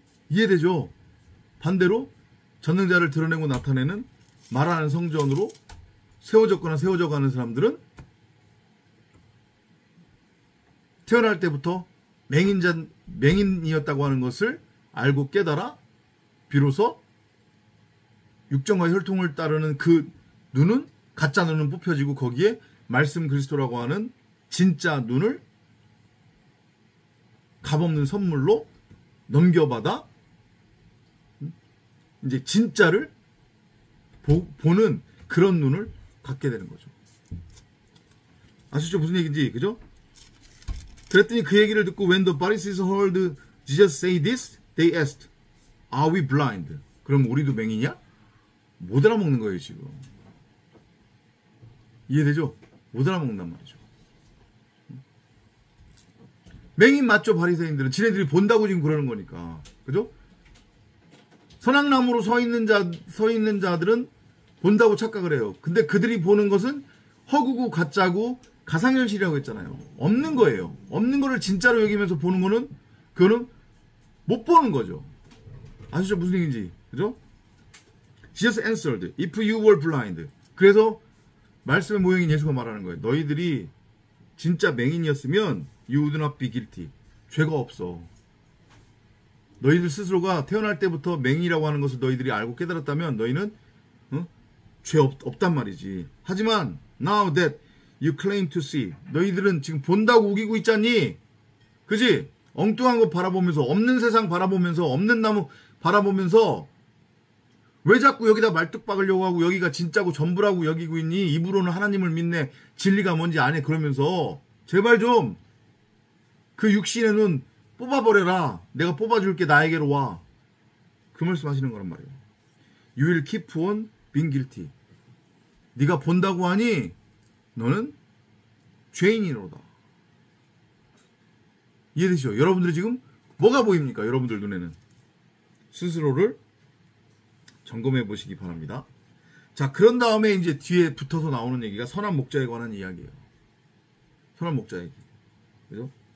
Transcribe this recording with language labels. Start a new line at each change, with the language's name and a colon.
Korean: 이해되죠? 반대로 전능자를 드러내고 나타내는 말하는 성전으로 세워졌거나 세워져가는 사람들은 태어날 때부터 맹인이었다고 하는 것을 알고 깨달아 비로소 육정과 혈통을 따르는 그 눈은 가짜 눈은 뽑혀지고 거기에 말씀 그리스도라고 하는 진짜 눈을 값없는 선물로 넘겨받아 이제 진짜를 보는 그런 눈을 갖게 되는 거죠. 아시죠? 무슨 얘기인지, 그죠? 그랬더니 그 얘기를 듣고
English: when the Pharisees heard Jesus say this, they asked, are we blind?
Korean: 그럼 우리도 맹이냐? 못 알아먹는 거예요, 지금. 이해되죠? 못 알아먹는단 말이죠. 맹인 맞죠, 바리새인들은? 지네들이 본다고 지금 그러는 거니까. 그죠? 선악나무로 서 있는 자들은 본다고 착각을 해요. 근데 그들이 보는 것은 허구고 가짜고 가상현실이라고 했잖아요. 없는 거예요. 없는 거를 진짜로 여기면서 보는 거는 그거는 못 보는 거죠. 아시죠? 무슨 얘기인지. 그죠?
English: Jesus answered, if you were blind.
Korean: 그래서 말씀의 모형인 예수가 말하는 거예요. 너희들이 진짜 맹인이었으면
English: you would not be guilty.
Korean: 죄가 없어. 너희들 스스로가 태어날 때부터 맹인이라고 하는 것을 너희들이 알고 깨달았다면 너희는 죄 없단 말이지. 하지만
English: now that you claim to see.
Korean: 너희들은 지금 본다고 우기고 있잖니. 그지? 엉뚱한 거 바라보면서 없는 세상 바라보면서 없는 나무 바라보면서 왜 자꾸 여기다 말뚝 박으려고 하고 여기가 진짜고 전부라고 여기고 있니? 입으로는 하나님을 믿네. 진리가 뭔지 안 해. 그러면서 제발 좀 그 육신의 눈 뽑아버려라. 내가 뽑아줄게. 나에게로 와. 그 말씀 하시는 거란 말이에요.
English: You will keep on being guilty.
Korean: 네가 본다고 하니 너는 죄인이로다. 이해되시죠? 여러분들이 지금 뭐가 보입니까? 여러분들 눈에는. 스스로를 점검해 보시기 바랍니다. 자, 그런 다음에 이제 뒤에 붙어서 나오는 얘기가 선한 목자에 관한 이야기예요. 선한 목자 얘기. 그죠?